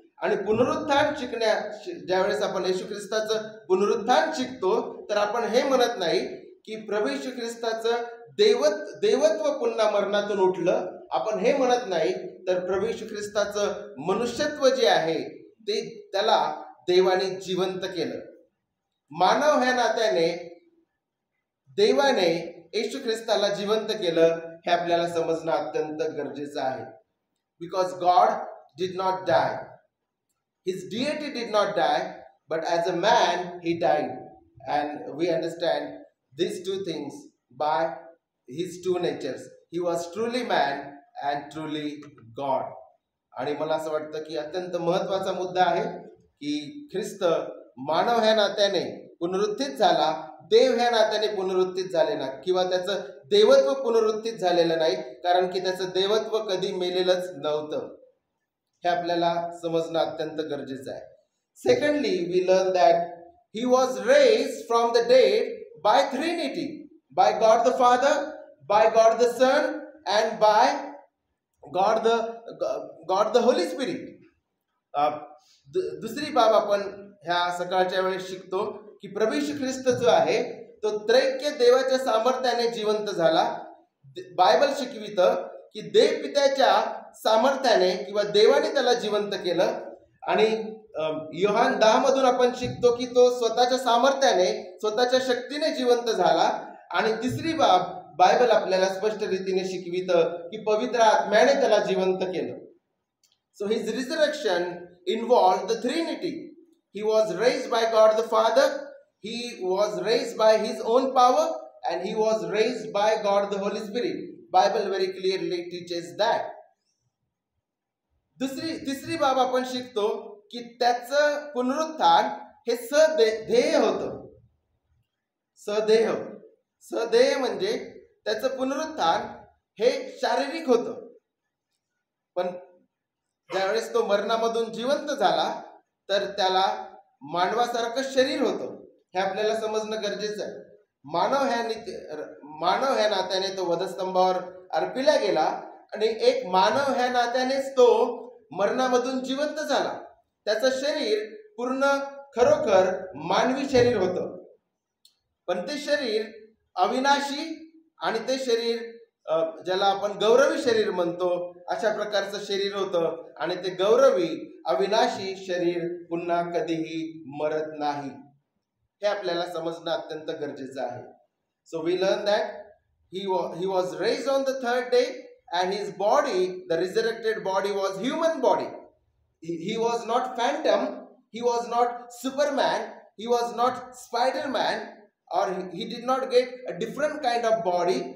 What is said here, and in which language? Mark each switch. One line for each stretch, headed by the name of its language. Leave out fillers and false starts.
Marathi: आणि पुनरुत्थान ज्यावेळेस आपण येशू ख्रिस्ताचं पुनरुत्थान शिकतो तर आपण हे म्हणत नाही की प्रभू येशू ख्रिस्ताचं देवत्व पुन्हा मरणातून उठलं, आपण हे म्हणत नाही. तर प्रभू येशू ख्रिस्ताचं मनुष्यत्व जे आहे ते त्याला देवाने जिवंत केलं. मानव ह्या नात्याने देवाने येशू ख्रिस्ताला जिवंत केलं, हे आपल्याला समजणं अत्यंत गरजेचं आहे.
English: Because God did not die, his deity did not die, but as a man he died. And we understand these two things by his two natures. He was truly man and truly God.
Marathi: आणि मला असं वाटतं की अत्यंत महत्त्वाचा मुद्दा आहे की ख्रिस्त मानव ह्या नात्याने पुनरुत्थित झाला, देव ह्या नात्याने पुनरुत्थित झाले ना, किंवा त्याचं देवत्व पुनरुत्थित झालेलं नाही, कारण की त्याचं देवत्व कधी मेलेलंच नव्हतं. हे आपल्याला समजणं अत्यंत गरजेचं आहे.
English: Secondly, we learn that he was raised from the dead by Trinity, by God the Father, by God the Son, and by God the Holy Spirit.
Marathi: दुसरी बाब आपण ह्या सकाळच्या वेळेस शिकतो की प्रभू येशू ख्रिस्त जो आहे तो त्रैक्य देवाच्या सामर्थ्याने जिवंत झाला. बायबल शिकवितं की देव पित्याच्या सामर्थ्याने किंवा देवाने त्याला जिवंत केलं. आणि योहान 10 मधून आपण शिकतो की तो स्वतःच्या सामर्थ्याने स्वतःच्या शक्तीने जिवंत झाला. आणि तिसरी बाब बायबल आपल्याला स्पष्ट रीतीने शिकवितं की पवित्र आत्म्याने त्याला जिवंत केलं.
English: So his resurrection involved the Trinity. He was raised by God the Father, he was raised by his own power, and he was raised by God the Holy Spirit. Bible very clearly teaches that.
Marathi: तिसरी बाब आपण शिकतो की त्याचं पुनरुत्थान हे सदेह होतं. सदेह म्हणजे त्याचं पुनरुत्थान हे शारीरिक होतं. पण ज्यावेळेस तो मरणामधून जिवंत झाला तर त्याला मानवासारखं शरीर होतं. हे आपल्याला समजणं गरजेचं आहे. मानव ह्या नात्याने तो वधस्तंभावर अर्पिला गेला आणि एक मानव ह्या नात्यानेच तो मरणामधून जिवंत झाला. त्याचं शरीर पूर्ण खरोखर मानवी शरीर होतं. पण ते शरीर अविनाशी आणि ते शरीर ज्याला आपण गौरवी शरीर म्हणतो अशा प्रकारचं शरीर होतं. आणि ते गौरवी अविनाशी शरीर पुन्हा कधीही मरत नाही. हे आपल्याला समजणं अत्यंत गरजेचं आहे.
English: So we learn that he was raised on the third day and his body, the resurrected body, was human body. He was not phantom, he was not Superman, he was not Spider-Man, or he did not get a different kind of body.